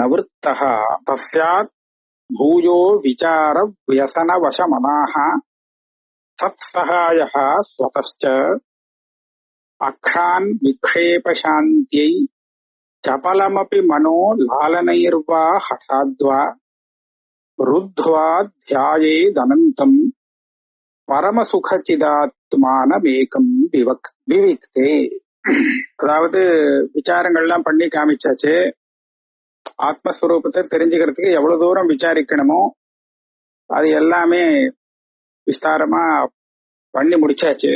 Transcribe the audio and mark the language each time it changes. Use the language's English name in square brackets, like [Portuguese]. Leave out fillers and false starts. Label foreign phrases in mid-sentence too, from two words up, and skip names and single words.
[Sanskrit] वृत्तः तस्यात् भूयो विचार व्यसनवशमनाः तत्सहायः स्वतश्च अक्षान् विक्षेपशान्त्यै चपलमपि मनो लालनैर्वा हठाद्वा रुद्ध्वा ध्यायेदनन्तं परमसुखचिदात्मानमेकं विविक्ते. [Tamil] அதாவது விசாரங்கள்லாம் பண்ணி காமிச்சாச்சு. ஆத்மஸ்வரூபத்தை தெரிஞ்சுக்கிறதுக்கு எவ்வளவு தூரம் விசாரிக்கணுமோ அது எல்லாமே விஸ்தாரமா பண்ணி முடிச்சாச்சு.